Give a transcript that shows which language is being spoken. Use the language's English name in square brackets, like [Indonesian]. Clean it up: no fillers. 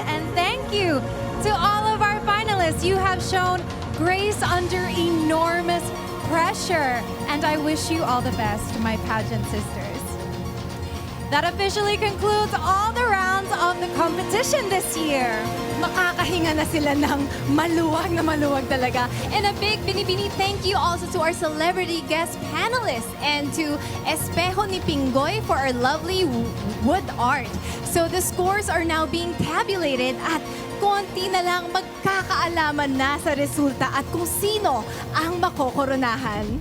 [English] And thank you to all of our finalists. You have shown grace under enormous pressure. And I wish you all the best, my pageant sisters. That officially concludes all the rounds of the competition this year. [Filipino] Makakahinga na sila ng maluwag na maluwag talaga. [English] And a big Binibini thank you also to our celebrity guest panelists and to Espejo ni Pingoy for our lovely wood art. So the scores are now being tabulated [Filipino] at konti na lang magkakaalaman na sa resulta at kung sino ang makokoronahan.